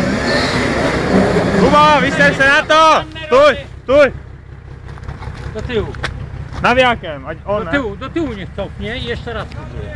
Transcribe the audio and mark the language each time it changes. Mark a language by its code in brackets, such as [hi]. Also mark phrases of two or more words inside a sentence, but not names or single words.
[cs] Kuba, vyser se na to! [pl] Tuj, tuj! Do tyłu. [cs] Navijákem, ať on [pl] Do tyłu niech cofnie i jeszcze raz próbuje.